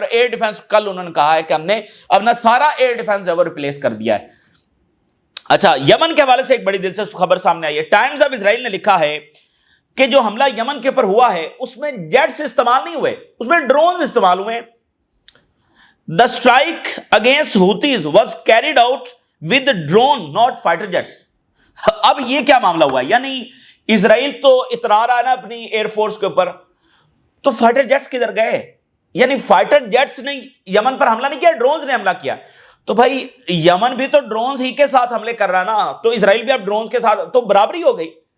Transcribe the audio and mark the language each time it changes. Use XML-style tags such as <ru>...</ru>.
<ur>اور air defence کل انہوں نے کہا ہے کہ ہم نے اپنا سارا ایئر ڈیفنس جو ہے وہ ریپلیس کر دیا ہے. اچھا یمن کے حوالے سے ایک بڑی دلچسپ خبر سامنے آئی ہے. ٹائمز آف اسرائیل نے لکھا ہے کہ جو حملہ یمن کے اوپر ہوا ہے اس میں جیٹس استعمال نہیں ہوئے، اس میں ڈرونز استعمال ہوئے.</ur> <en>The strike against Houthis was carried out with drone, not fighter jets.</en> <ur>اب یہ کیا معاملہ ہوا ہے؟ یعنی اسرائیل تو اترا رہا ہے نا اپنی ایئر فورس کے اوپر، تو فائٹر جیٹس کدھر گئے؟ یعنی فائٹر جیٹس نے یمن پر حملہ نہیں کیا، ڈرونز نے حملہ کیا. تو بھائی یمن بھی تو ڈرونز ہی کے ساتھ حملے کر رہا ہے نا، تو اسرائیل بھی اب ڈرونز کے ساتھ، تو برابری ہو گئی.</ur>